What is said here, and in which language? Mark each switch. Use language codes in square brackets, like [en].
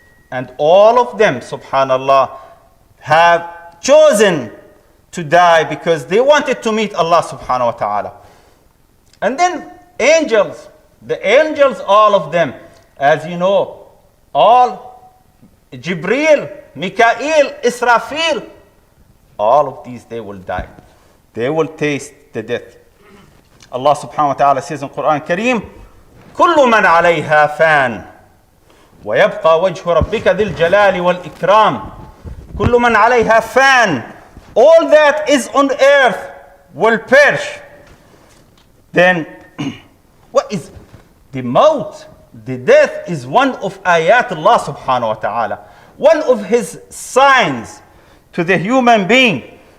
[en] And all of them, subhanallah, have chosen to die because they wanted to meet Allah subhanahu wa ta'ala. And then angels, the angels, all of them, as you know, all Jibreel, Mikael, Israfil, all of these, they will die. They will taste the death. Allah subhanahu wa ta'ala says in Quran Kareem, [ar] كل من عليها فان ويبقى وجه ربك ذي الجلال والإكرام. كل من عليها فان. [en] All that is on earth will perish. Then, what is the maut? The death is one of ayat Allah subhanahu wa ta'ala. One of his signs to the human being.